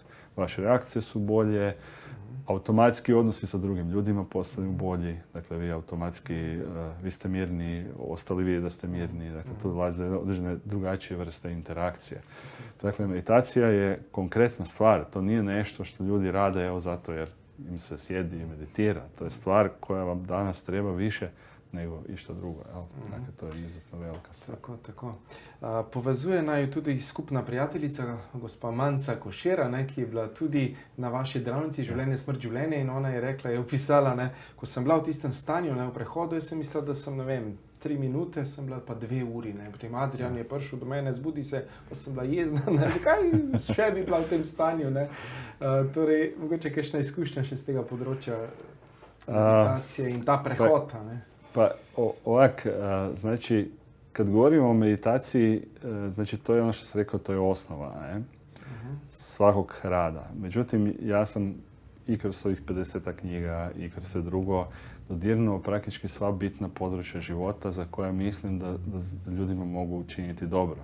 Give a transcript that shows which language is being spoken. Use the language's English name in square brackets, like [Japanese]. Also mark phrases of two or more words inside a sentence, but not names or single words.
[Croatian] Vaše reakcije su bolje, automatski odnosi sa drugim ljudima postaju bolji, dakle vi automatski, vi ste mirni, ostali vide da ste mirni, dakle tu dolaze određene drugačije vrste interakcije. Dakle, meditacija je konkretna stvar, to nije nešto što ljudi rade zato jer im se sjedi i meditira. To je stvar koja vam danas treba više nego išta drugo. Dakle, to je izuzetno velika stvar. Tako. [Slovenian] Povezuje naju tudi skupna prijateljica, gospa Manca Košera, ki je bila tudi na vaši delavnici Življenje, smrt, življenje, in ona je rekla, je opisala, ko sem bila v tistem stanju, v prehodu, jaz sem mislila, da sem, 3 minute, sem bila pa 2 uri. Potem Adrian je prišel do mene, zbudi se, pa sem bila jezna, zakaj še bi bila v tem stanju. Torej, mogoče kakšna izkušnja še z tega področja meditacije in ta prehod. [Croatian] Znači, kad govorimo o meditaciji, znači to je ono što sam rekao, to je osnova svakog rada. Međutim, ja sam i kroz svojih 50 knjiga i kroz sve drugo dodirnuo praktički sva bitna područja života za koja mislim da ljudima mogu učiniti dobro.